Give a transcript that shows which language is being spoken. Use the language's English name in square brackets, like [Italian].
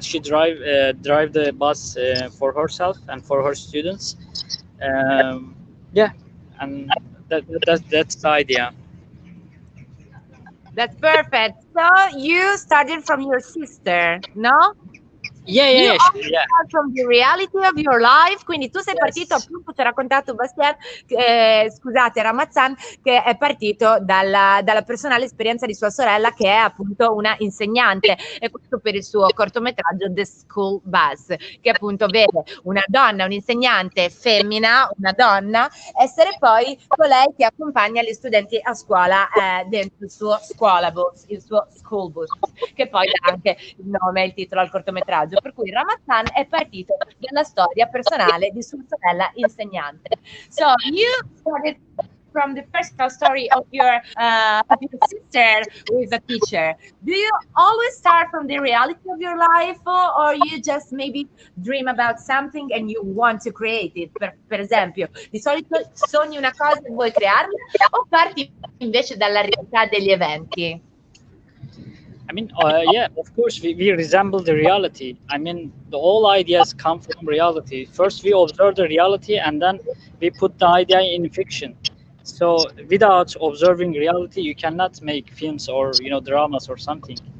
[English] She drive the bus for herself and for her students. Yeah, and that's the idea. That's perfect. So you started from your sister, no? Yeah, You yeah, always yeah. start from the reality of your life, [Italian] quindi tu sei [English] Yes. [Italian] partito, appunto ci ha raccontato Bastien, scusate, Ramazan, che è partito dalla personale esperienza di sua sorella, che è appunto una insegnante, e questo per il suo cortometraggio The School Bus, che appunto vede una donna, un'insegnante femmina, una donna, essere poi colei che accompagna gli studenti a scuola dentro il suo scuolabus, il suo school bus, che poi dà anche il nome e il titolo al cortometraggio. Per cui Ramazan è partito dalla storia personale di sua sorella insegnante. [English] So you started from the personal story of your sister who is a teacher. Do you always start from the reality of your life, or you just maybe dream about something and you want to create it? [Italian] Per esempio, di solito sogni una cosa e vuoi crearla, o parti invece dalla realtà degli eventi? [English] I mean, yeah, of course, we resemble the reality. I mean, all ideas come from reality. First, we observe the reality, and then we put the idea in fiction. So, without observing reality, you cannot make films or dramas or something.